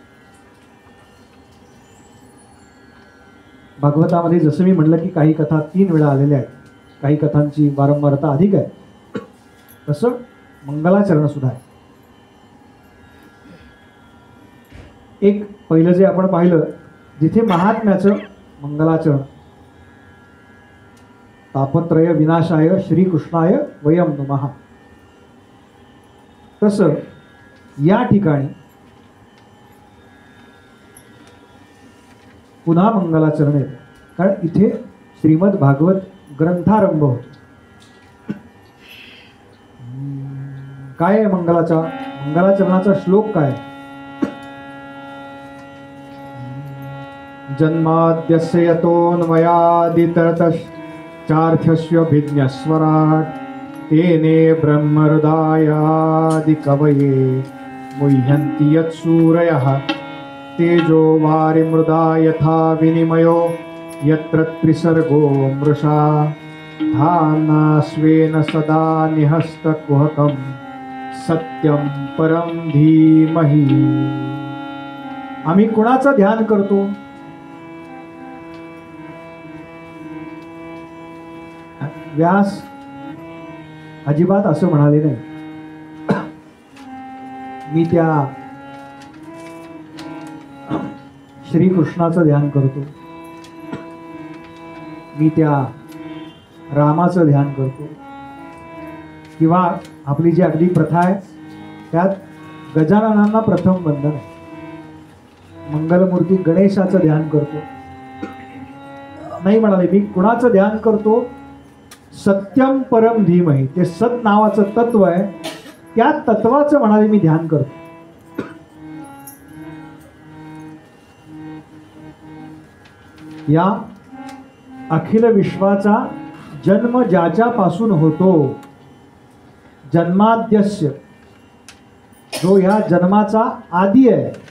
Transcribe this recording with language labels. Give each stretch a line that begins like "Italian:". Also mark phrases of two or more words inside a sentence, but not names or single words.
Marathi: भागवतामध्ये जसं मी म्हटलं की काही कथा 3 वेळा आलेल्या आहेत, काही कथांची वारंवारता अधिक आहे, तसं मंगलाचरण सुद्धा आहे. एक पहिलं जे आपण पाहिलं जिथे महात्म्याचं मंगलाचरण,
Sanskrit: तापत्रय विनाशाय श्रीकृष्णाय वयम नमः,
Marathi: तसं या ठिकाणी पुन्हा मंगलाचरण येतं, कारण इथे श्रीमद भागवत ग्रंथारंभ होतो. काय आहे मंगलाचरणाचा श्लोक काय?
Sanskrit: जन्माद्यस्य यतोऽन्वयादितरतश्चार्थस्वभिज्ञस्वराट् तेने ब्रह्महृदायादिकवये मुह्यन्ति यत्सूरयः तेजो वारिमृदा यथा विनिमयो यत्र त्रिसर्गो मृषा धाम्ना स्वेन सदा निहस्तकुहकं सत्यं परं धीमहि.
Marathi: आम्ही कुणाचं ध्यान करतो? व्यास अजिबात असं म्हणाले नाही. मी त्या श्रीकृष्णाचं ध्यान करतो, मी त्या रामाचं ध्यान करतो, किंवा आपली जी अगदी प्रथा आहे त्यात गजाननांना प्रथम वंदन आहे, मंगलमूर्ती गणेशाचं ध्यान करतो, नाही म्हणाले, मी कुणाचं ध्यान करतो?
Sanskrit: सत्यम परम धीमहि,
Marathi: ते सत नावाचं तत्व आहे, त्या तत्वाचं म्हणाले मी ध्यान करतो. या अखिल विश्वाचा जन्म ज्याच्यापासून होतो, जन्माद्यस्य, जो ह्या जन्माचा आदी आहे.